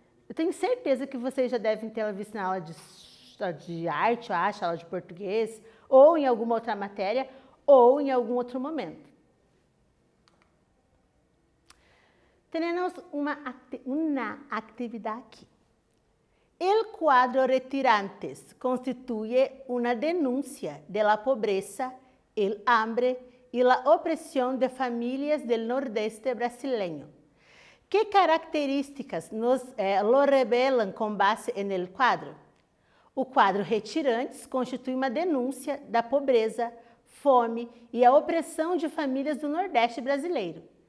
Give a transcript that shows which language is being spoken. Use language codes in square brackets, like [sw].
[pt] Eu tenho certeza que vocês já devem ter visto na aula de arte, eu acho, aula de português, ou em alguma outra matéria, ou em algum outro momento. Temos uma atividade aqui. [es] El quadro Retirantes constituye una denuncia de la pobreza, el hambre y la opresión de familias del nordeste brasileño. ¿Qué características lo revelan [pt] com [es] base en el quadro? [pt] O quadro Retirantes constitui uma denúncia da pobreza, fome e a opressão de famílias do Nordeste brasileiro.